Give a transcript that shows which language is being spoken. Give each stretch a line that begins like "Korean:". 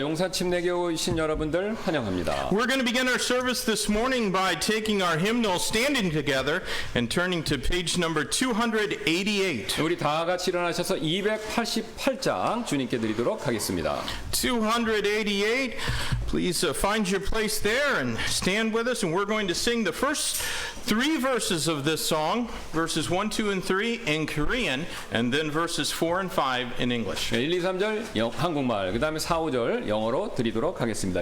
Korean: 용산 침례교이신 여러분들 환영합니다.
English: We're going to begin our service this morning by taking our hymnal, standing together, and turning to page number 288.
Korean: 우리 다 같이 일어나셔서 288장 주님께 드리도록 하겠습니다. 288.
English: Please find your place there and stand with us. And we're going to sing the first three verses of this song, verses 1, 2, and 3 in Korean, and then verses 4 and 5 in English.
Korean: 1, 2, 3절 한국말, 그 다음에 4, 5절 영어로 드리도록 하겠습니다.